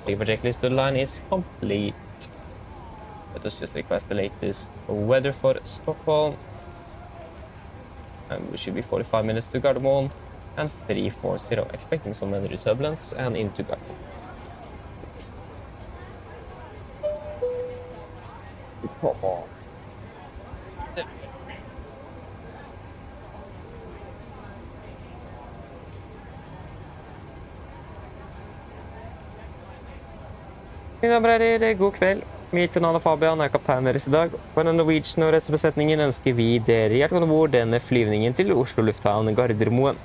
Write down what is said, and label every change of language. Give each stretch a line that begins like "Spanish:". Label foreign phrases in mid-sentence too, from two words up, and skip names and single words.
English: Briefer checklist to the line is complete. Let us just request the latest weather for Stockholm. And we should be 45 minutes to Gardermoen and 340, expecting some weather turbulence and into Gardermoen. Come on.
Norwegian: Mine damer og herrer, god kveld. Mitt navn er Fabian, jeg er kaptein deres i dag. På den Norwegian og resten av besetningen ønsker vi dere hjertelig om bord denne flyvningen til Oslo lufthavn Gardermoen.